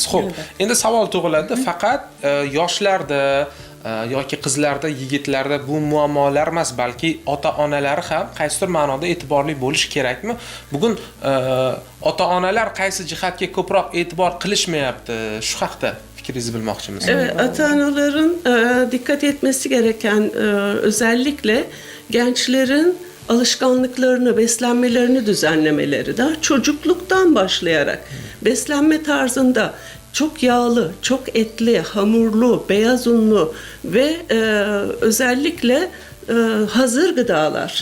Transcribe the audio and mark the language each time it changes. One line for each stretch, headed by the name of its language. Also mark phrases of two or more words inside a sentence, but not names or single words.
Uzbek: Xo'p, endi savol tug'iladi, faqat yoshlarda yoki qizlarda, yigitlarda bu muammolar emas, balki ota-onalari ham qaysidir ma'noda e'tiborli bo'lish kerakmi? Bugun ota-onalar qaysi jihatga ko'proq e'tibor qilishmayapti? Shu haqda fikrinizni bilmoqchimiz.
Turkish: Evet, ata-anaların dikkat etmesi gereken özellikle gençlerin alışkanlıklarını, beslenmelerini düzenlemeleri, daha çocukluktan başlayarak beslenme tarzında çok yağlı, çok etli, hamurlu, beyaz unlu ve özellikle hazır gıdalar.